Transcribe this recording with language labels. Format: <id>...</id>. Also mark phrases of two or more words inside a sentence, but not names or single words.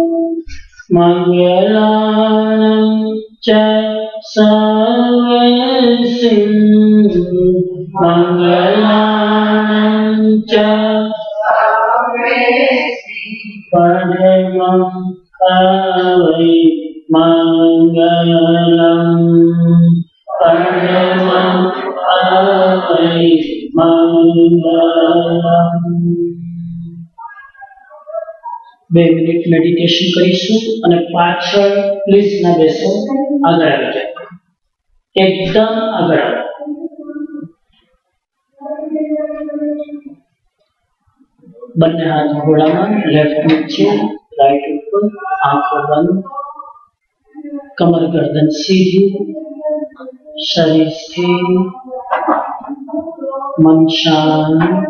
<sa>मंगलानं च सर्वसिं मंगलानं च परमं हवै मंगलम् परमं हवै मंगलम्।</sa> <gu>2 મિનિટ મેડિટેશન કરીશું અને પાછળ પ્લીઝ ના બેસો, આગળ આવી જાઓ, એકદમ આગળ આવો। બંને હાથ ઘોડામાં, લેફ્ટ નીચે</gu> <hi>राइट ऊपर, आंखों बंद, कमर गर्दन सीधी, शरीर स्थिर, मन शांत,</hi>